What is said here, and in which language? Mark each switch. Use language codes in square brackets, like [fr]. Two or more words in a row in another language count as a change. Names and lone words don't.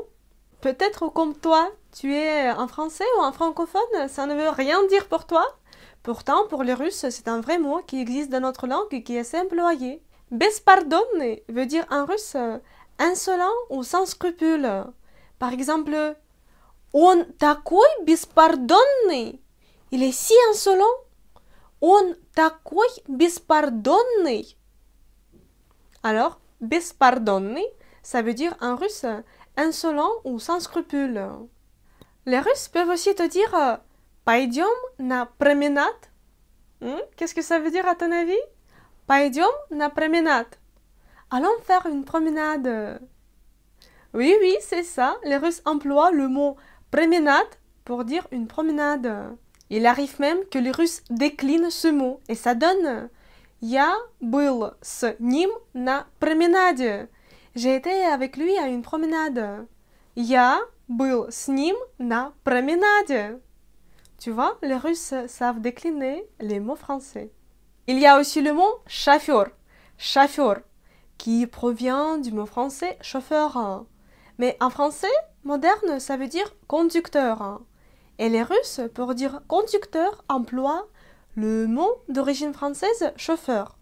[fr] Peut-être comme toi, tu es en français ou en francophone, ça ne veut rien dire pour toi. Pourtant, pour les Russes, c'est un vrai mot qui existe dans notre langue et qui est assez employé. Беспардонный veut dire en russe insolent ou sans scrupule. Par exemple, [ru] он такой беспардонный. [fr] Il est si insolent. [ru] Он такой беспардонный. [fr] Alors, беспардонный, ça veut dire en russe insolent ou sans scrupule. Les Russes peuvent aussi te dire [ru] Пойдем на променад. [fr] Qu'est-ce que ça veut dire à ton avis? [ru] Пойдем на променад. [fr] Allons faire une promenade. Oui, c'est ça. Les Russes emploient le mot променад pour dire une promenade. Il arrive même que les Russes déclinent ce mot et ça donne [ru] Я был с ним на променаде. [fr] J'ai été avec lui à une promenade. [ru] Я был с ним на променаде. [fr] Tu vois, les Russes savent décliner les mots français. Il y a aussi le mot chauffeur, chauffeur, qui provient du mot français chauffeur. Mais en français moderne, ça veut dire conducteur. Et les Russes, pour dire conducteur, emploient le mot d'origine française chauffeur.